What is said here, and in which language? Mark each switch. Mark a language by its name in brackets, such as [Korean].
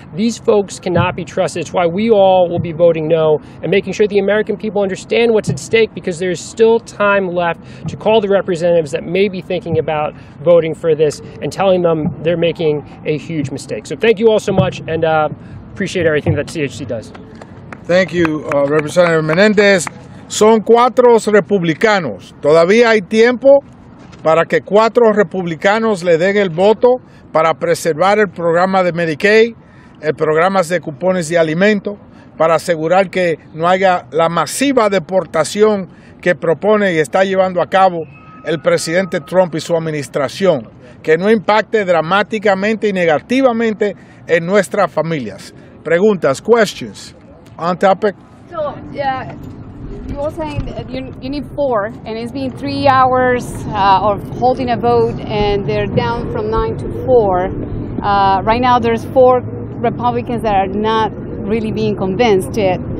[English] These folks cannot be trusted. It's why we all will be voting no and making sure the American people understand what's at stake, because there's still time left to call the representatives that may be thinking about voting for this and telling them they're making a huge mistake. So thank you all so much, and appreciate everything that CHC does. Thank you, Representative Menéndez. [Spanish] Son 4 republicanos. Todavía hay tiempo para que 4 republicanos le den el voto para preservar el programa de Medicaid, el programa de cupones de alimentos, para asegurar que no haya la masiva deportación que propone y está llevando a cabo el presidente Trump y su administración, que no impacte dramáticamente y negativamente en nuestras familias. Preguntas, [English] questions on topic? So, you were saying that you need 4, and it's been 3 hours of holding a vote, and they're down from 9 to 4. Right now, there's 4 Republicans that are not really being convinced yet.